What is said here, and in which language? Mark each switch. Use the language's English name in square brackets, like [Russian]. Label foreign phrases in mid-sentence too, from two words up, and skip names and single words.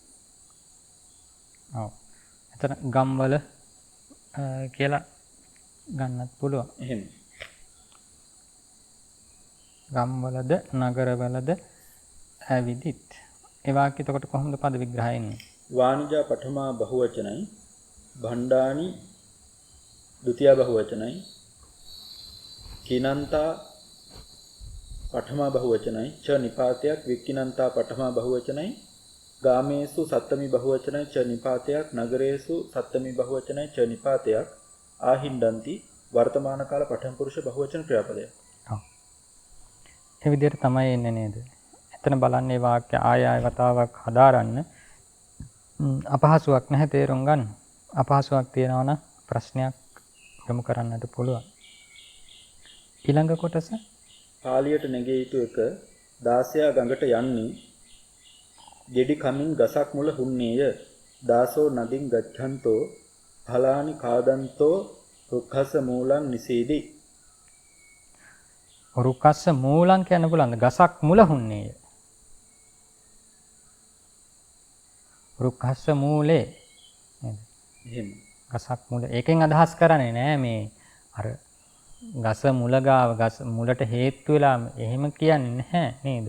[Sinhala] ඔව්. එතන ගම්වල කියලා ගන්නත් පුළුවන්. එහෙම. ගම්වලද නගරවලද ඇවිදිත්. ඒ වාක්‍ය එතකොට කොහොමද පද විග්‍රහය එන්නේ? වානිජා පඨමා බහුවචනයි භණ්ඩානි ဒုတိ ය බහුවචනයි කිනන්තා පඨමා බහුවචනයි ච නිපාතයක් වික්කිනන්තා පඨමා බහුවචනයි ගාමේසු සත්තමි බහුවචනයි ච නිපාතයක් නගරේසු සත්තමි බහුවචනයි ච නිපාතයක් ආහින්දන්ති වර්තමාන කාල පඨම පුරුෂ බහුවචන ක්‍රියාපදයක්. ඔව්. ඒ විදිහට තමයි එන්නේ නේද? එතන බලන්නේ වාක්‍ය ආය වතාවක් හදාරන්න අපහසුයක් නැහැ තේරුම් ගන්න. අපහසුයක් තියෙනවා නම් ප්‍රශ්නයක් යොමු කරන්නට පුළුවන්. ඊළඟ කොටස පාලියට නැගී යුතු එක 16 ගඟට යන්නේ ගෙඩි කමින් ගසක් මුල හුන්නේය. [Pali] දාසෝ නදින් ගච්ඡන්තෝ ඵලානි කාදන්තෝ රුක්ඛස මූලං නිසීදි. රුක්ඛස්ස මූලං [Sinhala] කියන්න පුළුවන්ද? ගසක් මුල හුන්නේය. [Pali] රුක්ඛස්ස මූලේ [Sinhala] නේද? එහෙම. ගසක් මුල. ඒකෙන් අදහස් කරන්නේ නෑ මේ අර ගස මුල ගාව ගස මුලට හේතු වෙලා එහෙම කියන්නේ නැහැ නේද?